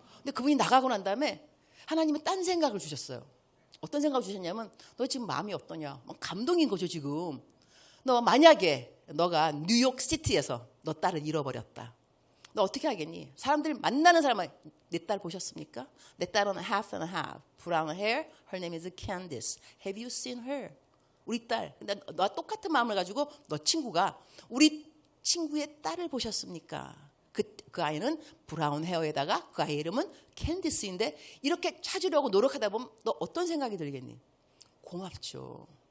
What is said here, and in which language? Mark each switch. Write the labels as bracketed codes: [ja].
[ko] 근데 그분이 나가고 난 다음에 하나님은 딴 생각을 주셨어요. 어떤 생각을 주셨냐면 너 지금 마음이 어떠냐. 감동인 거죠 지금. 너 만약에 너가 뉴욕시티에서 너 딸을 잃어버렸다. 너 어떻게 하겠니? 사람들이 만나는 사람은 내 딸 보셨습니까? 내 딸은 [en] half and half, brown hair, her name is Candice. Have you seen her? [ko] 우리 딸. 근데 너와 똑같은 마음을 가지고 너 친구가 우리 친구의 딸을 보셨습니까? 그 아이는 브라운 헤어에다가 그 아이 이름은 캔디스인데 이렇게 찾으려고 노력하다 보면 너 어떤 생각이 들겠니? 고맙죠.